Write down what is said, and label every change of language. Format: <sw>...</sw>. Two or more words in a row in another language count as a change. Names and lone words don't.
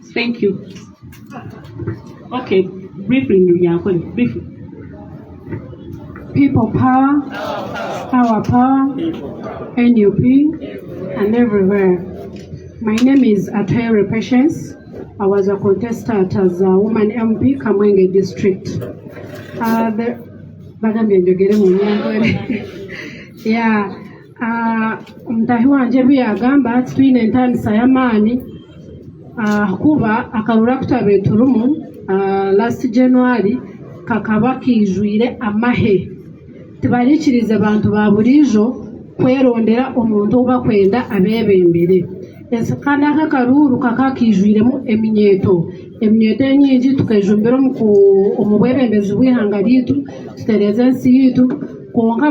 <en>Thank you. Okay, briefly, briefly. People power, our power, NUP, and everywhere. My name is Atayere Patience. I was a contestant as a woman MP, Kamwenge district.</en> <cgg>Mtahi wanje byagamba twine entandisa y'amaani kuba akalula kutabeetulumu</cgg> <en>last January</en> <cgg>kakaba kiijwire amahe tibarikirize abantu ba bulijo kwerondera omuntu obakwenda abebembere kandi akakaruru kakakijwiremu eminyeto enyingi tukejumbira omu bwebembezi bw'ihanga ryaitu tutereza ensi yitu konka</cgg>